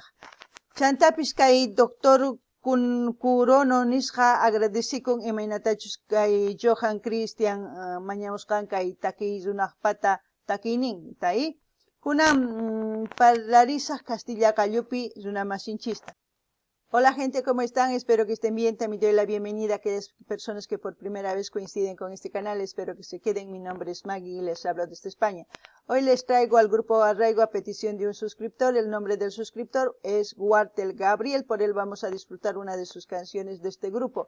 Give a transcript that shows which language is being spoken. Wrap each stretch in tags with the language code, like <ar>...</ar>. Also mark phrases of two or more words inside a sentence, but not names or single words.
<qu>Chantapis kay Doctor Curono nisqa agradecikun imaynatachus kay Johan Cristian mañamusqan kay taki runaqpata takiynin tay. Kunan parlarisaq Castilla Callupi runamasinchista.</qu> <es>Hola gente, ¿cómo están? Espero que estén bien. También doy la bienvenida a aquellas personas que por primera vez coinciden con este canal. Espero que se queden. Mi nombre es Maggie y les hablo desde España. Hoy les traigo al Grupo Arraigo a petición de un suscriptor. El nombre del suscriptor es Walter Gabriel. Por él vamos a disfrutar una de sus canciones de este grupo.</es>